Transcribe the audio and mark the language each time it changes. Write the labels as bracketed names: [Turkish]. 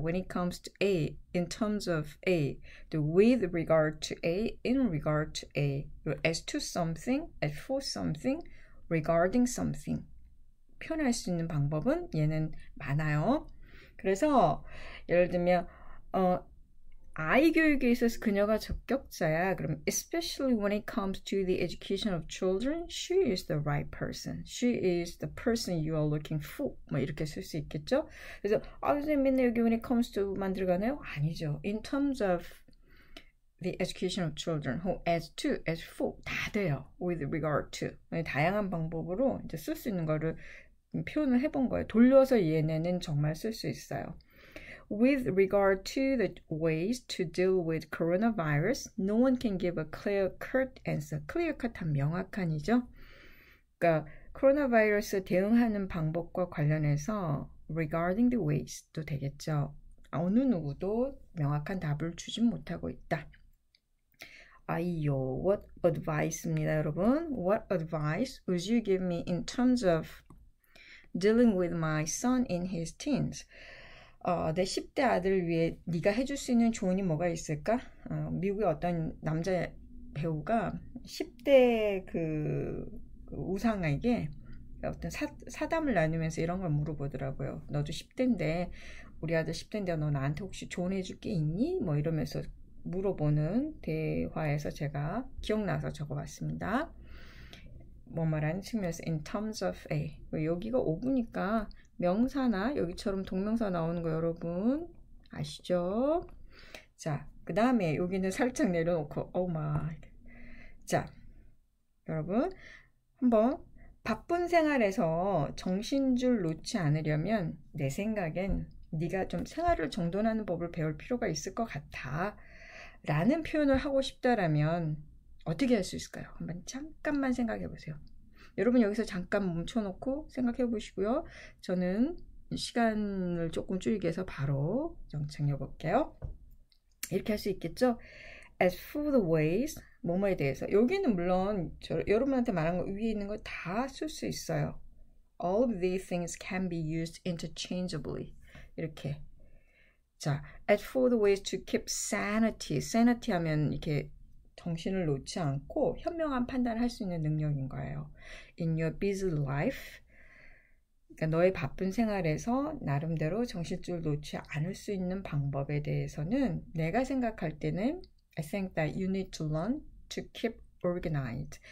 [English] When it comes to A, in terms of A, with regard to A, in regard to A, as to something, as for something, regarding something. [Korean] 표현할 수 있는 방법은 얘는 많아요. 그래서 예를 들면 아이 교육에 있어서 그녀가 적격자야. [English] 그럼 especially when it comes to the education of children, she is the right person. She is the person you are looking for. [Korean] 뭐 이렇게 쓸 수 있겠죠? 그래서 선생님 맨날 여기 when it comes to만 들어가나요? 아니죠. [English] In terms of the education of children, as to, as for [Korean] 다 돼요. [English] With regard to. [Korean] 다양한 방법으로 이제 쓸 수 있는 거를 표현을 해본 거예요. 돌려서 얘네는 정말 쓸 수 있어요. [English] With regard to the ways to deal with coronavirus, no one can give a clear-cut answer. [Korean] clear-cut한 명확한이죠. 그러니까 코로나 바이러스 대응하는 방법과 관련해서 [English] regarding the ways [Korean] 도 되겠죠. 어느 누구도 명확한 답을 주진 못하고 있다. 아이요, [English] what advice [Korean] 입니다, 여러분. [English] What advice would you give me in terms of dealing with my son in his teens? [Korean] 내 10대 아들을 위해 네가 해줄 수 있는 조언이 뭐가 있을까? 미국의 어떤 남자 배우가 10대 그 우상에게 어떤 사담을 나누면서 이런 걸 물어보더라고요. 너도 10대인데 우리 아들 10대인데 너 나한테 혹시 조언해줄 게 있니? 뭐 이러면서 물어보는 대화에서 제가 기억나서 적어봤습니다. 뭐뭐라는 측면에서 [English] in terms of A. [Korean] 여기가 5부니까 명사나 여기처럼 동명사 나오는 거 여러분 아시죠? 자, 그 다음에 여기는 살짝 내려놓고 자, 여러분 한번 바쁜 생활에서 정신줄 놓지 않으려면 내 생각엔 네가 좀 생활을 정돈하는 법을 배울 필요가 있을 것 같아 라는 표현을 하고 싶다라면 어떻게 할 수 있을까요? 한번 잠깐만 생각해 보세요. 여러분 여기서 잠깐 멈춰놓고 생각해 보시고요. 저는 시간을 조금 줄이기 위해서 바로 정착해 볼게요. 이렇게 할 수 있겠죠? [English] As for the ways, [Korean] 뭐뭐에 대해서 여기는 물론 여러분한테 말한 거 위에 있는 거 다 쓸 수 있어요. [English] All of these things can be used interchangeably. [Korean] 이렇게 자, [English] as for the ways to keep sanity. [Korean] sanity 하면 이렇게 정신을 놓지 않고 현명한 판단을 할 수 있는 능력인 거예요. [English] In your busy life, [Korean] 그러니까 너의 바쁜 생활에서 나름대로 정신줄 놓지 않을 수 있는 방법에 대해서는 내가 생각할 때는 [English] I think that you need to learn to keep organized.